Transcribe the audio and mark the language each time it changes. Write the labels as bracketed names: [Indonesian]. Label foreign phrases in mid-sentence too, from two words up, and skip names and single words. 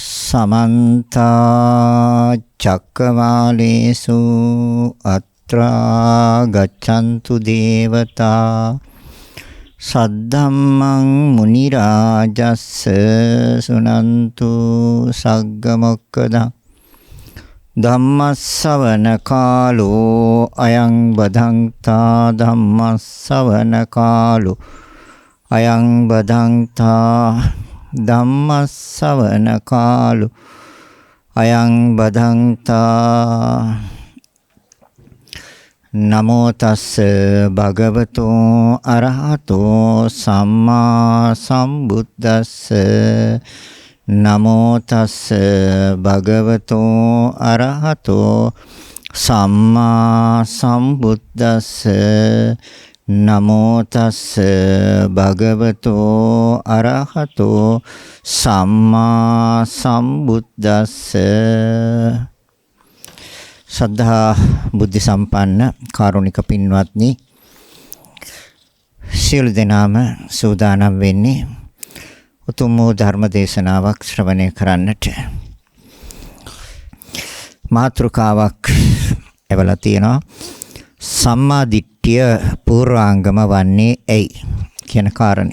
[Pali] समन्त चक्रवालेषु अत्रा गच्छन्तु देवता सद्धम्मं मुनिराजस्स सुनन्तु सग्गमोक्खदं धम्मස්සවන කාලෝ අයං බදන්තා ධම්මස්සවන කාලෝ අයං බදන්තා ධම්මස්සවන කාලෝ අයං බදන්තා නමෝ තස්ස භගවතෝ අරහතෝ සම්මා සම්බුද්දස්ස නමෝ තස්ස භගවතෝ අරහතෝ සම්මා සම්බුද්දස්ස නමෝ තස්ස භගවතෝ අරහතෝ සම්මා සම්බුද්දස්ස [Sinhala] සද්ධා බුද්ධ සම්පන්න කාරුණික පින්වත්නි සියලු දෙනාම සූදානම් වෙන්නේ උතුම් වූ ධර්ම දේශනාවක් ශ්‍රවණය කරන්නට මාතෘකාවක් එවලා තියෙනවා [Pali] සම්මා දිට්ඨිය [Sinhala] පූර්වාංගම වන්නේ ඇයි කියන කාරණය.